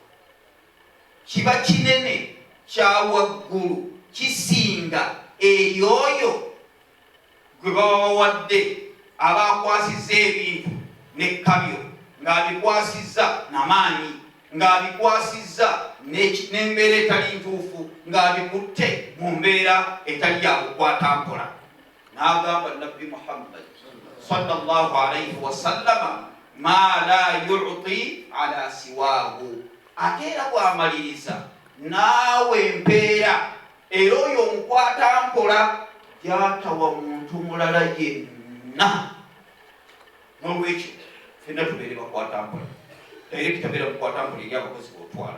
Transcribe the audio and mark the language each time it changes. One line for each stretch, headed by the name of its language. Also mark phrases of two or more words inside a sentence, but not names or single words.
Ganda: kiba kinene kya waggulu, kisinga eyoyo gwe baba bawadde abakwasizza ebintu n'ekkabyo, ng'abikwasizza n'amaanyi, ng'abikwasizza n'embeera etali ntuufu, ng'abikutte mu mbeera etali ya bukwatampola. N'agamba Nabbi Muhammad
Arabic: sallallahu alayhi wa sallama ma la yu'ti ala siwaahu,
Ganda: ate era bw'amaliriza naawe empeera era oyo omukwatampola gy'atawa muntu mulala yenna. N'olwekyo ffenna tubeere bakwatampola, era kitabeera mukwatampola eri abakozi b'otwala.